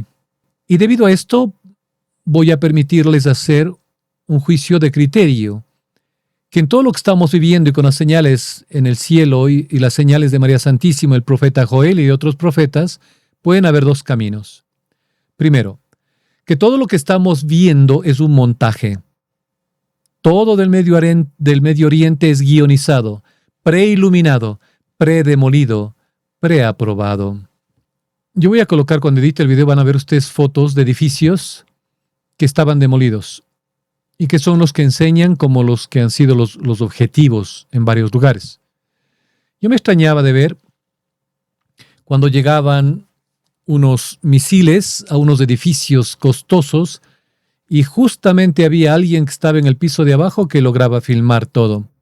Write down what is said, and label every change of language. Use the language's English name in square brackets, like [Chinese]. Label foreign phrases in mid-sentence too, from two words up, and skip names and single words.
[Spanish] Y debido a esto, voy a permitirles hacer un juicio de criterio, que en todo lo que estamos viviendo y con las señales en el cielo y las señales de María Santísima, el profeta Joel y otros profetas, pueden haber dos caminos. Primero, que todo lo que estamos viendo es un montaje. Todo del Medio Oriente es guionizado, preiluminado, predemolido, preaprobado. Yo voy a colocar, cuando edite el video, van a ver ustedes fotos de edificios que estaban demolidos y que son los que enseñan como los que han sido los objetivos en varios lugares. Yo me extrañaba de ver cuando llegaban unos misiles a unos edificios costosos y justamente había alguien que estaba en el piso de abajo que lograba filmar todo.